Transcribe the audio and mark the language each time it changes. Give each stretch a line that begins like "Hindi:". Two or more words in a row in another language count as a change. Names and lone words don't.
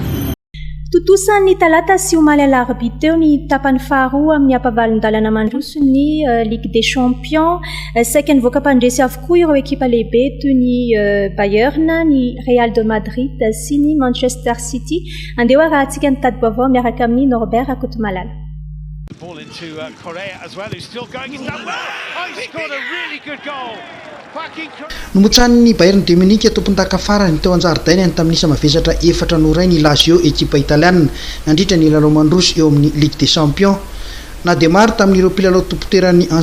Malagasy: Totosan'ny talata sy omaly alarobia teo ny tapany faharoa amin'ny ampavalon-dalana mandroso ny Ligue des Champions. Saika nivoaka mpandresy avokoa ireo ekipa lehibe toy ny Bayern, ny Real de Madrid sy ny Manchester City. Andeha arahantsika ny tady vaovao miaraka amin'ny Norbert Akotomalala.
English: Ball into Correa as well, who's still going. He's done well. Oh, he scored a really good goal.
Malagasy: Nomotsan'ny Bayern de Munich tompon-taka farany teo an-jaridaina tamin'isa mavesatra 4-0 ny Lazio ekipa italiana nandritra ny lalao mandroso eo amin'ny Ligue des Champions. Na dia maro tamin'ireo mpilalao tompoteran'ny